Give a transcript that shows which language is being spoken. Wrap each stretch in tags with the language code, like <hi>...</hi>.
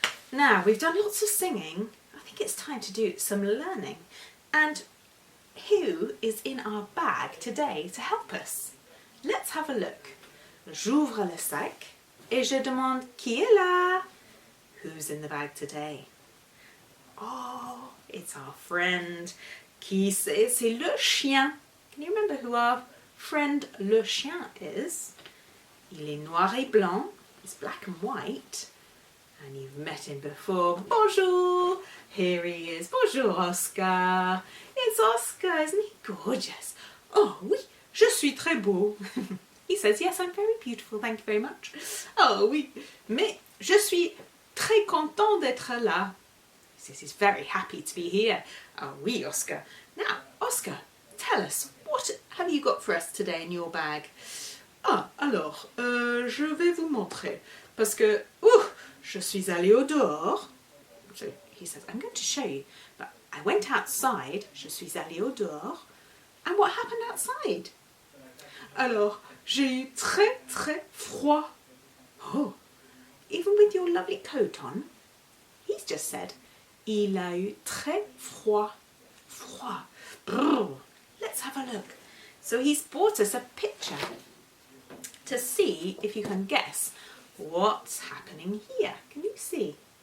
<en>Now we've done lots of singing. I think it's time to do some learning. And who is in our bag today to help us? Let's have a look.</en> <fr>J'ouvre le sac et je demande qui est là?</fr> <en>Who's in the bag today? Oh, it's our friend.</en> <fr>Qui c'est? C'est le chien.</fr> <en>Can you remember who our friend le chien is?</en> <fr>Il est noir et blanc.</fr> <en>He's black and white. And you've met him before. Bonjour. Here he is. Bonjour, Oscar. It's Oscar. Isn't he gorgeous?</en> <fr>Oh, oui, je suis très beau.</fr> <en>He says, yes, I'm very beautiful. Thank you very much.</en> <fr>Oh, oui, mais je suis très content d'être là.</fr> <en>He says he's very happy to be here. Oh, oui, Oscar. Now, Oscar, tell us, what have you got for us today in your bag?</en> <fr>Ah, alors, je vais vous montrer. Parce que, je suis allée au dehors.</fr> <en>So he says, I'm going to show you. But I went outside.</en> <fr>Je suis allée au dehors.</fr> <en>And what happened outside?</en> <fr>Alors, j'ai eu très, très froid.</fr> <en>Oh, even with your lovely coat on, he's just said,</en> <fr>il a eu très froid.</fr> <en>Froid. Brrr. Let's have a look. So he's brought us a picture to see if you can guess what's happening here. Can you see?</en>